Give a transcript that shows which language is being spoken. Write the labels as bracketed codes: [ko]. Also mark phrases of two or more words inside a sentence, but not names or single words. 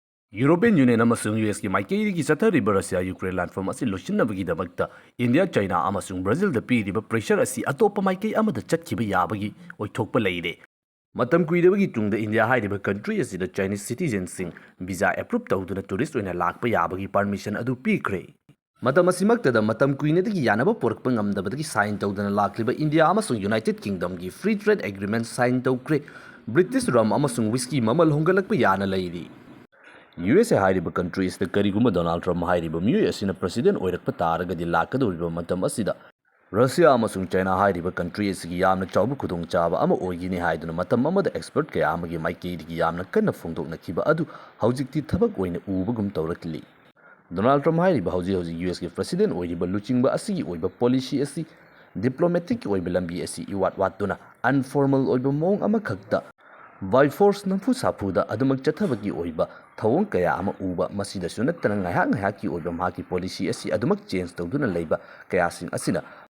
[mni] European Union amasung US ki maikei chathariba Russia Ukraine landform asi losinabagidamagta India China amasung Brazil da piriba pressure asi atopa maikei amada chatkiba yabagi oithokpa leide matam kuidabagi tungda India hairiba country asi da [en] Chinese citizens [mni] sing visa approve tawduna tourist oina lakpa yabagi permission adu pikre matam asimakta da matam kuinadagi yanaba porakpa ngamdabadagi sign tawduna lakliba India amasung United Kingdom gi [en] free trade agreement [mni] sign tawkre [en] British rum [mni] amasung whiskey mamal hongalakpa yana leidi USA hairiba countries da kariguma Donald Trump hairiba miyoi asina president oirakpa taragadi lakadoriba matam asida Russia amasung China hairiba countries gi yamna chawbu khudong chaba ama oigini haiduna matam amada expert kaya amagi maikei gi yamna kanna phongdokna kiba adu haujikti thabak oina ubagum tawrakli Donald Trump hairiba hauji US gi president oiriba luchingba asigi oiba policy asi diplomatic oiba lambi asi iwat watuna informal oiba mong ama khakta [en] by force [mni] namfu sapuda adumak chathabagi oiba thawong kaya ama uba masida sunatana ngahak ki oiba maki policy asi adumak change tawduna leiba kaya sing asina